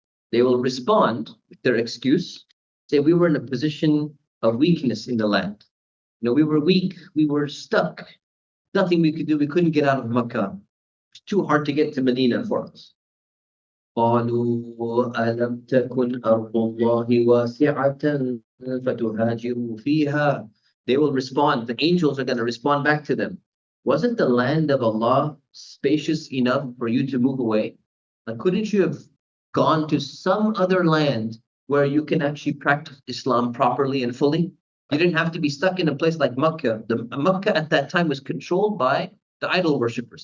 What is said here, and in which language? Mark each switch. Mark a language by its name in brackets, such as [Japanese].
[English] They will respond with their excuse, say we were in a position of weakness in the land. We were weak, we were stuck. Nothing we could do, we couldn't get out of Mecca. It's too hard to get to Medina for us. [Arabic] قالوا ألم تكن أرض الله واسعة فتهاجروا فيها. [English] They will respond, the angels are going to respond back to them. Wasn't the land of Allah spacious enough for you to move away? Like, couldn't you have gone to some other land where you can actually practice Islam properly and fully? You didn't have to be stuck in a place like Mecca. Mecca at that time was controlled by the idol worshippers.